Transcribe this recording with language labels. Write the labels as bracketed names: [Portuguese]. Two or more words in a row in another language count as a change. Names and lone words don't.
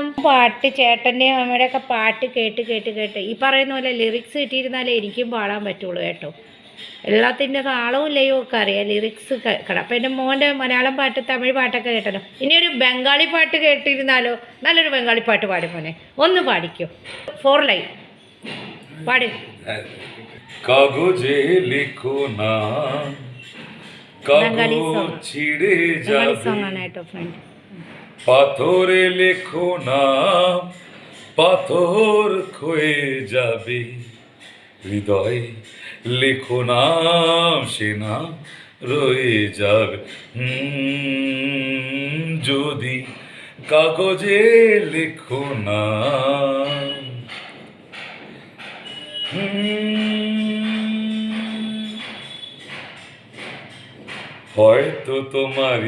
[Malayalam] പാട്ട് ചേട്ടൻ്റെയും അമ്മയുടെ ഒക്കെ പാട്ട് കേട്ട് കേട്ട് കേട്ട് ഈ പറയുന്ന പോലെ ലിറിക്സ് കിട്ടിയിരുന്നാലേ എനിക്കും പാടാൻ പറ്റുള്ളൂ കേട്ടോ. എല്ലാത്തിൻ്റെ താളവും ലയവും ഒക്കെ അറിയാം, ലിറിക്സ് കേൾക്കണം. അപ്പം എൻ്റെ മോൻ്റെ മലയാളം പാട്ട് തമിഴ് പാട്ടൊക്കെ കേട്ടല്ലോ. ഇനി ഒരു ബംഗാളി പാട്ട് കേട്ടിരുന്നാലോ? നല്ലൊരു ബംഗാളി പാട്ട് പാടും മോനെ, ഒന്ന് പാടിക്കോ. 4 ലൈൻ പാട്. [Bangla] কাগজে লিখো না [Malayalam] ബംഗാളി [Bangla] কাগজ ছিঁড়ে [Malayalam] ബംഗാളി [Bangla] যাবে [Malayalam] സോങ് ആണ് കേട്ടോ ഫ്രണ്ട്. [Bangla] পাথরে লেখো না পাথর ক্ষয়ে যাবে হৃদয়ে লেখো নাম সে নাম রয়ে যাবে যদি কাগজে লেখো না হয়তো তোমারই